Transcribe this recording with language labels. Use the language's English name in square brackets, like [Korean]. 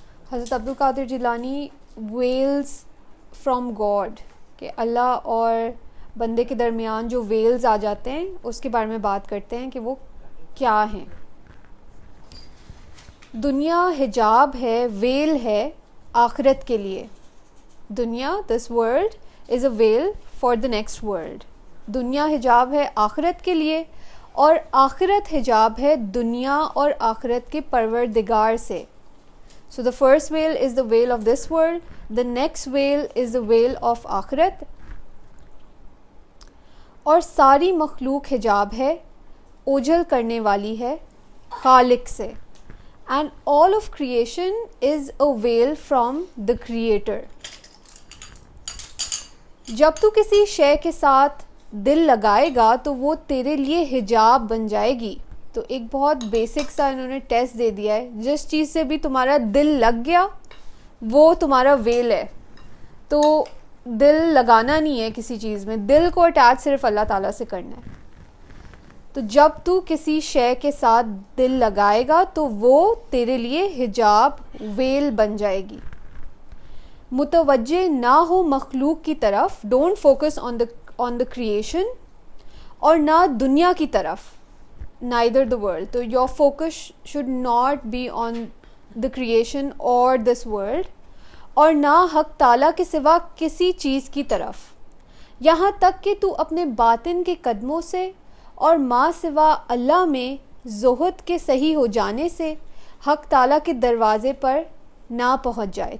[Urdu] حضرت عبد القادر Jilani [English] veils from God, [Urdu] کہ اللہ اور بندے کے درمیان جو ویلز آ جاتے ہیں اس کے بارے میں بات کرتے ہیں کہ وہ کیا ہیں. دنیا حجاب ہے, ویل ہے آخرت کے لیے. [English] دنیا, this world is a veil for the next world. [Urdu] دنیا حجاب ہے آخرت کے لیے, اور آخرت حجاب ہے دنیا اور آخرت کے پروردگار سے. [English] So the first veil is the veil of this world, the next veil is the veil of آخرت. [Urdu] اور ساری مخلوق حجاب ہے, اوجھل کرنے والی ہے خالق سے. [English] And all of creation is a veil from the creator. [Urdu] جب تو کسی شے کے ساتھ دل لگائے گا تو وہ تیرے لیے حجاب بن جائے گی. تو ایک بہت بیسک سا انہوں نے ٹیسٹ دے دیا ہے, جس چیز سے بھی تمہارا دل لگ گیا وہ تمہارا ویل ہے. تو دل لگانا نہیں ہے کسی چیز میں, دل کو اٹیچ صرف اللہ تعالیٰ سے کرنا ہے. تو جب تو کسی شے کے ساتھ دل لگائے گا تو وہ تیرے لیے حجاب, ویل بن جائے گی. متوجہ نہ ہو مخلوق کی طرف, [English] don't focus on the creation [Urdu] اور نہ دنیا کی طرف, [English] neither the world. [Urdu] تو [English] your focus should not be on the creation or this world, [Urdu] اور نہ حق تعالیٰ کے سوا کسی چیز کی طرف, یہاں تک کہ تو اپنے باطن کے قدموں سے اور ما سوا اللہ میں زہد کے صحیح ہو جانے سے حق تعالیٰ کے دروازے پر نہ پہنچ جائے.